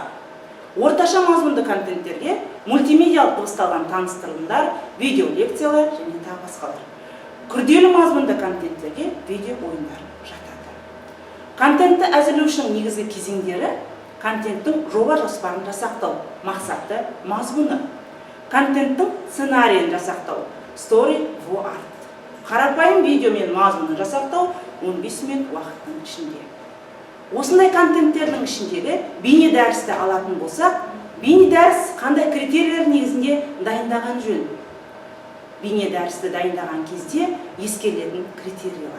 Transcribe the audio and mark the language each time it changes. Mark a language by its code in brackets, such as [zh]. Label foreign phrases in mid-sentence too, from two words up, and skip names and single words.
[kk] Орташа мазмұнды контенттерге мультимедиалық дыбысталған таныстырылымдар, видео лекциялар және тағы басқалар. Күрделі мазмұнды контенттерге видео ойындар жатады. Контентті әзірлеушінің негізгі кезеңдері: контенттің жоба жоспарын жасақтау, мақсаты, мазмұны. Контенттің сценарийін жасақтау, [en] story for art. [kk] Қарапайым видео мен мазмұнын жасақтау 15 минут уақыттың ішінде. Осындай контенттердің ішіндегі бейне дәрісті алатын болсақ, бейне дәріс қандай критерийлер негізінде дайындаған жөн? Бейне дәрісті дайындаған кезде ескерілетін критерийлер.